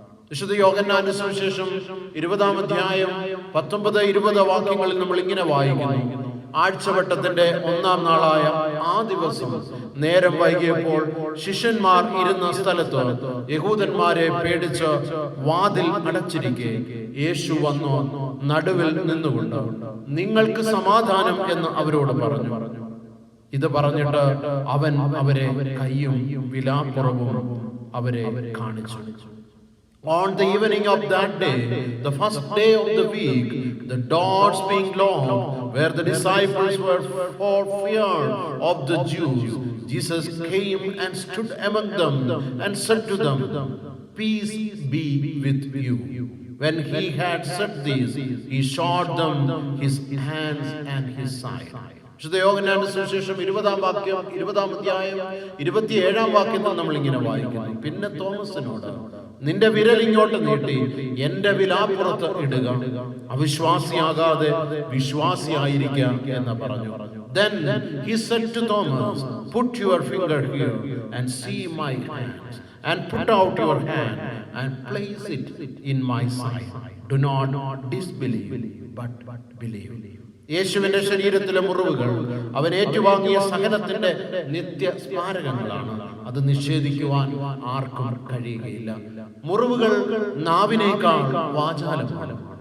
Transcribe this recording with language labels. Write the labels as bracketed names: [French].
[Malayalam] വിശുദ്ധ യോഹന്നാന്റെ സുവിശേഷം 20-ാം അധ്യായം 19-20 വാക്യങ്ങളിൽ നമ്മൾ ഇങ്ങനെ വായിക്കുന്നു: ആഴ്ചവട്ടത്തിന്റെ 1-ാം നാളായ ആ ദിവസം നേരം വൈകിയപ്പോൾ ശിഷ്യന്മാർ ഇരുന്ന സ്ഥലത്ത് യഹൂദന്മാരെ പേടിച്ച് വാതിൽ അടച്ചിരിക്കെ യേശു വന്നു നടുവിൽ നിന്നുകൊണ്ട് നിങ്ങൾക്ക് സമാധാനം എന്ന് അവരോട് പറഞ്ഞു. ഇത് പറഞ്ഞിട്ട് അവൻ അവരെ കയ്യും വിലാപ്പുറവും അവരെ കാണിച്ചു. [English] On the evening of that day, the first day of the week, the doors being locked, where the disciples were for fear of the Jews, Jesus came and stood among them and said to them, "Peace be with you." When he had said this, he showed them his hands and his side. [Malayalam] വിശുദ്ധ യോഹന്നാന്റെ സുവിശേഷം 20-ാം വാക്യം 20-ാം അധ്യായം 27-ാം വാക്യത്തിൽ നമ്മൾ ഇങ്ങനെ വായിക്കുന്നു: പിന്നെ തോമസിനോട്, നിന്റെ വിരൽ ഇങ്ങോട്ട് നീട്ടി എന്റെ വിലാപ്പുറത്ത് ഇടുക, അവിശ്വാസിയാകാതെ വിശ്വാസിയായിരിക്കുക എന്ന് പറഞ്ഞു. [English] Then he said to Thomas, "Put your finger here and see my hands, and put out your hand and place it in my side. Do not disbelieve, but believe." [Malayalam] യേശുവിന്റെ ശരീരത്തിലെ മുറിവുകൾ അവൻ ഏറ്റുവാങ്ങിയ സഹനത്തിന്റെ നിത്യ സ്മാരകങ്ങളാണ്. അത് നിഷേധിക്കുവാൻ ആർക്കും കഴിയുകയില്ല. മുറിവുകൾ നാവിനേക്കാൾ വാചാലമാണ്.